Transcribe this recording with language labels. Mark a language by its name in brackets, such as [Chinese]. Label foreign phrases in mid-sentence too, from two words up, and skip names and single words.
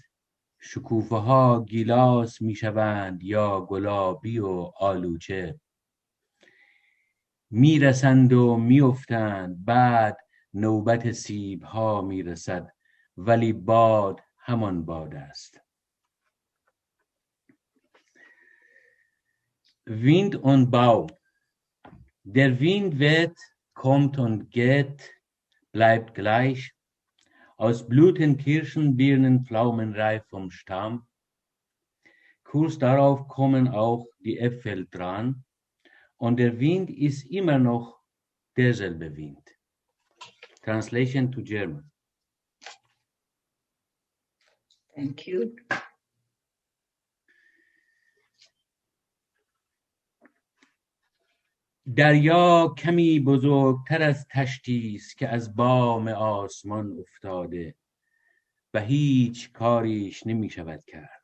[Persian] شکوفه ها گیلاس می شوند یا گلابی و آلوچه، می رسند و می افتند، بعد نوبت سیب ها می رسد، ولی باد همان باد است. [German] Wind und Baum. Der Wind weht, kommt und geht, bleibt gleich. Aus Blüten, Kirschen, Birnen, Pflaumen reif vom Stamm. Kurz darauf kommen auch die Äpfel dran. Und der Wind ist immer noch derselbe Wind. [English] Translation to German. Thank you. [Persian] دریا کمی بزرگتر از تشتی است که از بام آسمان افتاده و هیچ کاریش نمی شود کرد.